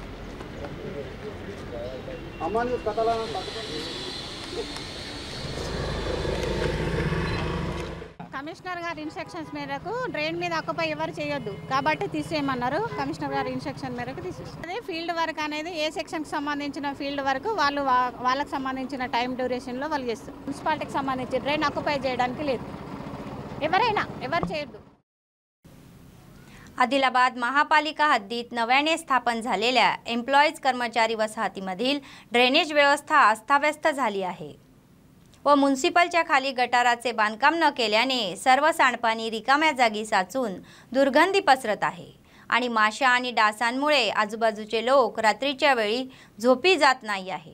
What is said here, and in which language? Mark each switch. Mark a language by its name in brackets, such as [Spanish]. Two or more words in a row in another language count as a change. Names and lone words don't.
[Telugu] కమిషనర్ గారి ఇన్స్ట్రక్షన్స్ మేరకు డ్రైన్ మీద ఆక్యుపై ఎవరు చేయొద్దు కాబట్టి తీసేయమన్నారు. కమిషనర్ గారి ఇన్స్ట్రక్షన్ మేరకు తీసేస్తారు. అదే ఫీల్డ్ వర్క్ అనేది ఏ సెక్షన్కి సంబంధించిన ఫీల్డ్ వర్క్ వాళ్ళకి సంబంధించిన టైం డ్యూరేషన్లో వాళ్ళు చేస్తారు. మున్సిపాలిటీకి సంబంధించి డ్రైన్ ఆక్యుపై చేయడానికి లేదు, ఎవరు చేయొద్దు. [Marathi] आदिलाबाद महापालिका हद्दीत नव्याने स्थापन झालेल्या एम्प्लॉईज कर्मचारी वसाहतीमधील ड्रेनेज व्यवस्था अस्ताव्यस्त झाली आहे व म्युनिसिपलच्या खाली गटाराचे बांधकाम न केल्याने सर्व सांडपाणी रिकाम्या जागी साचून दुर्गंधी पसरत आहे आणि माशा आणि डासांमुळे आजूबाजूचे लोक रात्रीच्या वेळी झोपी जात नाही आहे.